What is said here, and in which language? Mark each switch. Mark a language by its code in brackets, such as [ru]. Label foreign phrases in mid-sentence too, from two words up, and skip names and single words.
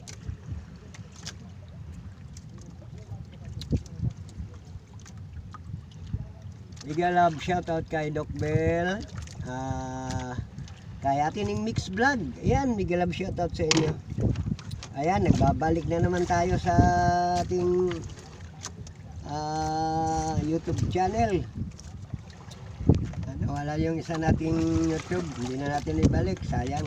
[tl] bigla [en] love shout out [tl] kay Doc Bell kay atin yung mix vlog ayan bigla [en] love shout out [tl] sa inyo ayan nagbabalik na naman tayo sa ating [en] YouTube channel [tl] Nawala yung isa nating YouTube, hindi na natin ibalik, sayang.